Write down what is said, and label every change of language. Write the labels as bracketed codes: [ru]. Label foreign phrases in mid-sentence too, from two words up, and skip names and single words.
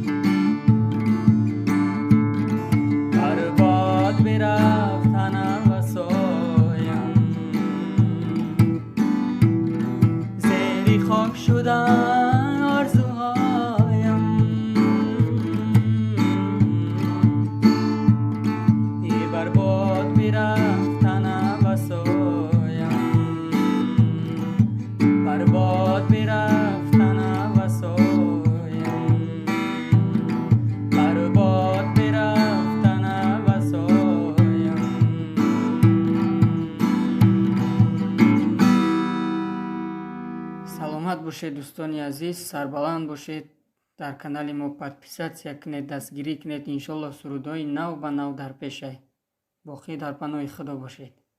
[fa] برباد برفت نفسایم زیر خاک شدم آرزوهایم ای برباد برفت نفسایم برباد برفت نفسایم برباد برفت نفسایم [tg] саломат бошед дӯстони азиз, сарбаланд бошед. дар канали мо подписатсия кунед, дастгирӣ кунед. иншолло сурудҳои нав ба нав дар пешай. боқӣ дар паноҳи худо бошед.